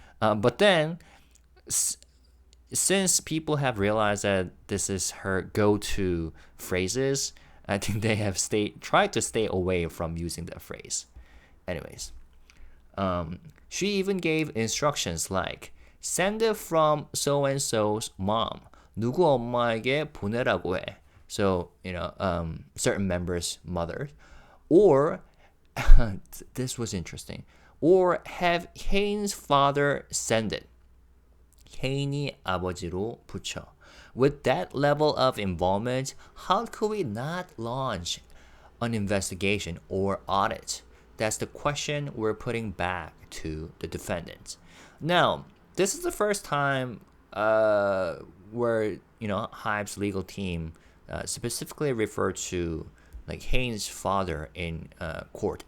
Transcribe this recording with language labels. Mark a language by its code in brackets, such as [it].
[en] But then, since people have realized that this is her go-to phrases, I think they have tried to stay away from using that phrase. Anyways, she even gave instructions like, send it from so-and-so's mom. [ko] 누구 엄마에게 보내라고 해. [en] So, certain members' mother. Or, this was interesting, or have Hain's father send it. [ko] Hain이 아버지로 붙여. [en] With that level of involvement, how could we not launch an investigation or audit? That's the question we're putting back to the defendants. Now, this is the first time where HYBE's legal team specifically referred to like Hain's father in court.